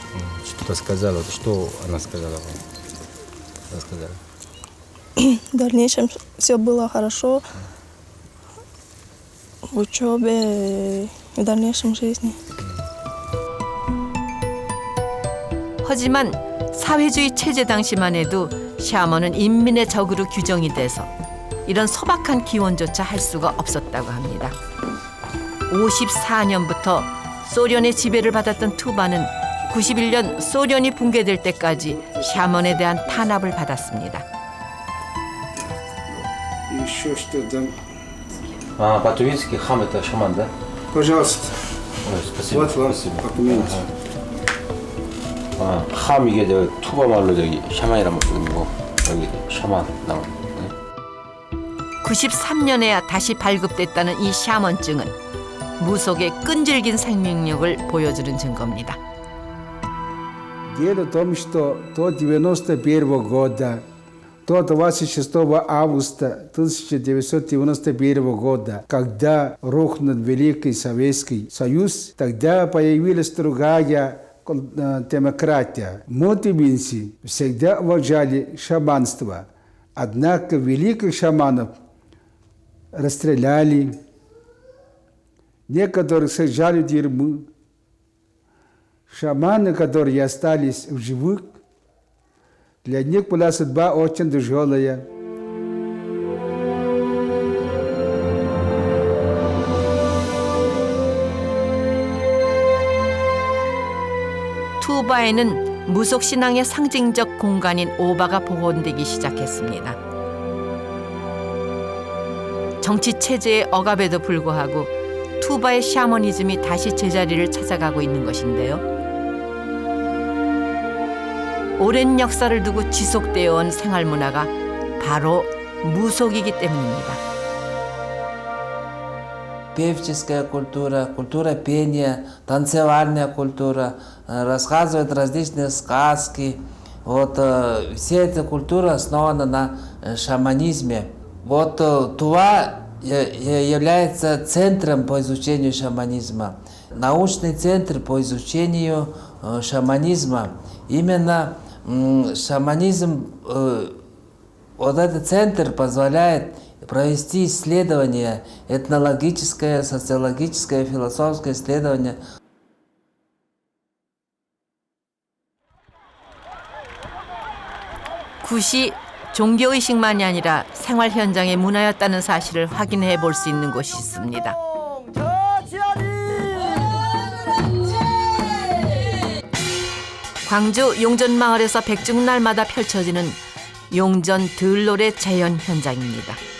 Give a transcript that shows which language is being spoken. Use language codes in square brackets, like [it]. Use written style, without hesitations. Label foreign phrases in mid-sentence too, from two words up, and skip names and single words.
[ru] Что-то сказала, что она сказала вам? Рассказала. В дальнейшем все было хорошо в учебе и в дальнейшем жизни. [ko] 하지만 사회주의 체제 당시만 해도 샤먼은 인민의 적으로 규정이 돼서 이런 소박한 기원조차 할 수가 없었다고 합니다. 54년부터 소련의 지배를 받았던 투바는 91년 소련이 붕괴될 때까지 샤먼에 대한 탄압을 받았습니다. [ru] Еще что-то. По-турецки хам это шаман, да? Пожалуйста. Ой, спасибо. Вот вам спасибо. документы. [ko] 함 이게 저 투바 말로 저기 샤만이라는 거 여기 샤만 나온. 93년에야 다시 발급됐다는 이 샤먼증은 무속의 끈질긴 생명력을 보여주는 증거입니다. [ru] Дело в том, что до 91 года, до 26 августа 1991 года, когда рухнул Великий Советский Союз, тогда появилась другая демократия. Мотивинцы всегда уважали шаманство. Однако великих шаманов расстреляли некоторых сажали в тюрьму. Шаманы, которые остались в живых, для них была судьба очень тяжелая. [ko] 투바에는 무속신앙의 상징적 공간인 오바가 복원되기 시작했습니다. 정치 체제의 억압에도 불구하고 투바의 샤머니즘이 다시 제자리를 찾아가고 있는 것인데요. 오랜 역사를 두고 지속되어 온 생활문화가 바로 무속이기 때문입니다. [ru] Певческая культура, культура пения, танцевальная культура, рассказывают различные сказки. Вот вся эта культура основана на шаманизме. Вот Тува является центром по изучению шаманизма. Научный центр по изучению шаманизма. Именно шаманизм, вот этот центр позволяет провести исследование, этнологическое, социологическое, философское исследование. [ko] 굿이 종교의식만이 아니라 생활 현장의 문화였다는 사실을 확인해 볼 수 있는 곳이 있습니다. 광주 용전마을에서 백중날마다 펼쳐지는 용전 들노래 재현 현장입니다.